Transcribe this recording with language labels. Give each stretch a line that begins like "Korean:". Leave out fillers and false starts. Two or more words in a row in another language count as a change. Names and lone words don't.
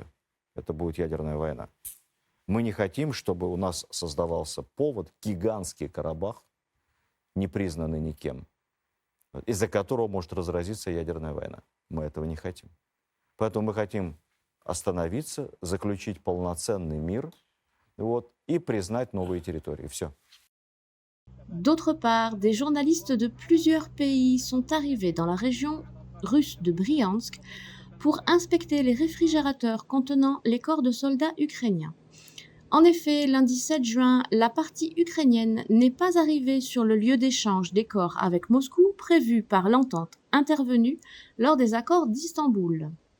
Russian: Это будет ядерная война. Мы не хотим, чтобы у нас создавался повод, гигантский Карабах, не признанный никем, из-за которого может разразиться ядерная война. Мы этого не хотим. Поэтому мы хотим остановиться, заключить полноценный мир и признать новые территории. Все.
French: D'autre part, des journalistes de plusieurs pays sont arrivés dans la région russe de Bryansk pour inspecter les réfrigérateurs contenant les corps de soldats ukrainiens. En effet, lundi 7 juin, la partie ukrainienne n'est pas arrivée sur le lieu d'échange des corps avec Moscou prévu par l'entente intervenue lors des accords d'Istanbul.